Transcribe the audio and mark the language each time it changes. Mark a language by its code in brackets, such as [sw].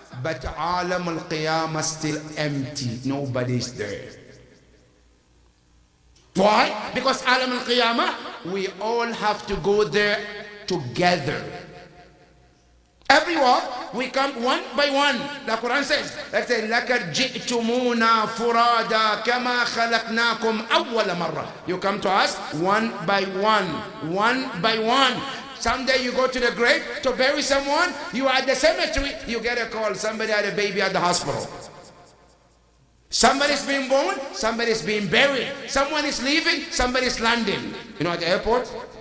[en] But Alam al-Qiyamah still empty. Nobody's there. Why? Because Alam al-Qiyamah, we all have to go there together. Everyone, we come one by one. The Quran says, let's say, [ar] لَكَدْ جِئْتُمُونَا فُرَادًا كَمَا خَلَقْنَاكُمْ أَوَّلَ مَرَّةٍ. [en] You come to us one by one, one by one. Someday you go to the grave to bury someone, you are at the cemetery, you get a call, somebody had a baby at the hospital. Somebody's being born, somebody's being buried. Someone is leaving, somebody's landing. You know, at the airport?